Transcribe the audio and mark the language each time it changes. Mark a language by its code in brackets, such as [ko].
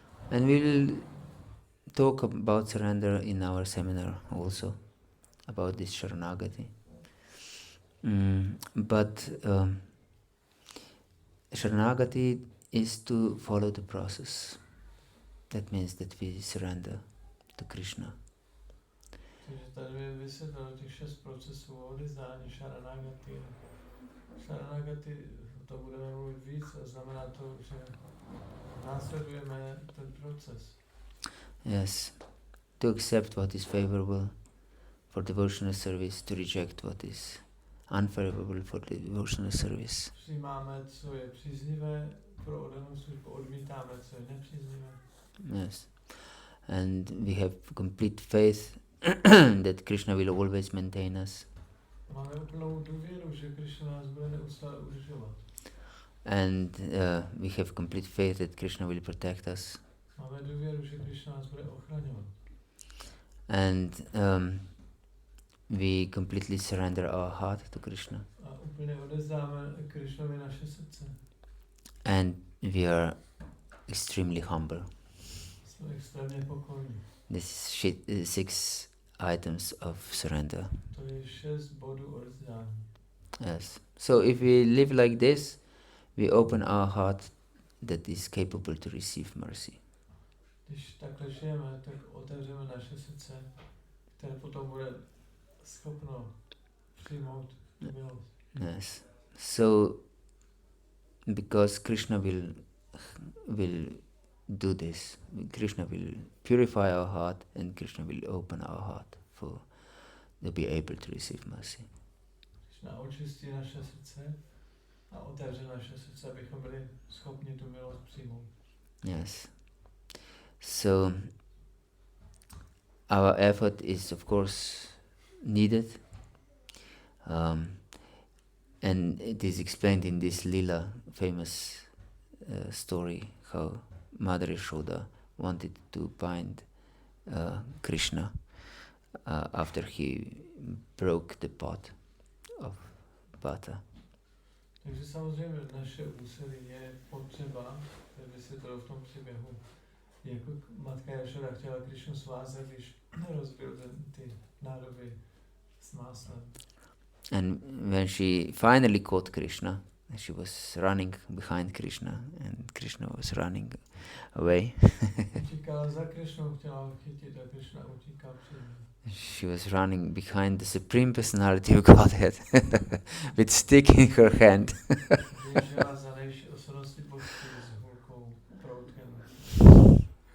[en] And we will talk about surrender in our seminar also, about this Sharanagati. But Sharanagati is to follow the process. That means that we surrender to Krishna. [cs] Takže tady vysvětlil těch 6 procesů odezdání Sharanagati. Sharanagati, to budeme mluvit víc, a znamená to, že následujeme ten proces. [en] Yes, to accept what is favorable for devotional service, to reject what is unfavorable for the devotional service. [cs] Přijímáme, co je příznivé pro oddanou službu, odmítáme, co je nepříznivé. [en] Yes, and we have complete faith that Krishna will always maintain us. [cs] Máme úplnou důvěru, že Krishna nás bude neustále udržovat. [en] And we have complete faith that Krishna will protect us. [cs] Máme důvěru, že Krishna nás bude ochraňovat. [en] And we completely surrender our heart to Krishna. [cs] A úplně odezdáme Krishnovi naše srdce. [en] And we are extremely humble. [cs] Jsme extrémně pokorní. [en] This is 6 items of surrender. [cs] To je 6 bodů odezdání. [en] Yes. So if we live like this, we open our heart that is capable to receive mercy. [cs] Když takhle žijeme, tak otevřeme naše srdce, které potom bude schopno přijmout milost. [en] Yes. So because Krishna will do this, Krishna will purify our heart, and Krishna will open our heart to be able to receive mercy. [cs] Krishna očistí naše srdce a otevře naše srdce, abychom byli schopni tu milost přijmout. [en] Yes. So our effort is of course needed, and it is explained in this Lila famous story how Mother Yashoda wanted to bind Krishna after he broke the pot of butter. [cs] Takže samozřejmě naše úsilí je potřeba, to je vysvětleno v tom příběhu, jako matka Jašoda chtěla Krishnu svázat, když rozbil ty nádoby s máslem. [en] And when she finally caught Krishna, she was running behind Krishna, and Krishna was running away. [cs] Utíkala za Krishnou, chtěla ho chytit a Krishna utíkal před ní. [en] She was running behind the Supreme Personality of Godhead with stick in her hand. [cs] Běžela za nejvyšší osobností božství s hulkou, proutkem.